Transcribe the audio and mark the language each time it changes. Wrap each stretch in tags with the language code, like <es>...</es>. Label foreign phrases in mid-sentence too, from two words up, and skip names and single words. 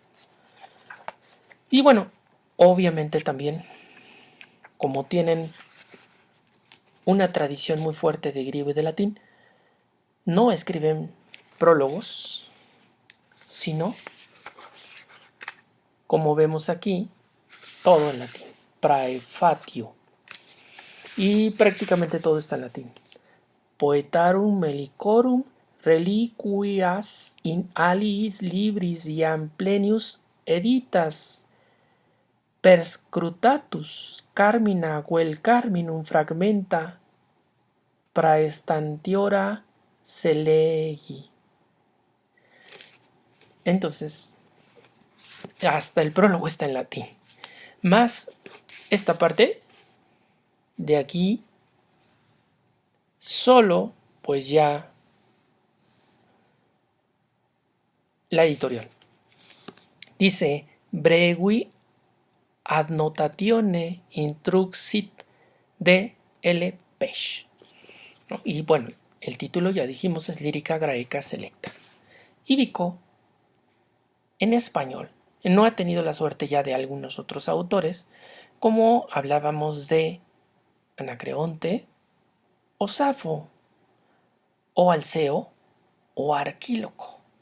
<es>Y bueno, obviamente también, como tienen una tradición muy fuerte de griego y de latín, no escriben prólogos, sino, como vemos aquí, todo en latín, praefatio. Y prácticamente todo está en latín.</es> <la>Poetarum melicorum reliquias in aliis libris iam plenius editas perscrutatus carmina vel carminum fragmenta praestantiora selegi.</la> <es>Entonces, hasta el prólogo está en latín. Más esta parte de aquí, solo pues ya la editorial. Dice,</es> <la>Bregui adnotatione intruxit de L. Page.</la> <es>¿No? Y bueno, el título ya dijimos es Lírica Graeca Selecta. Ivico, en español, no ha tenido la suerte ya de algunos otros autores, como hablábamos de Anacreonte, o Safo, o Alceo, o Arquíloco.</es>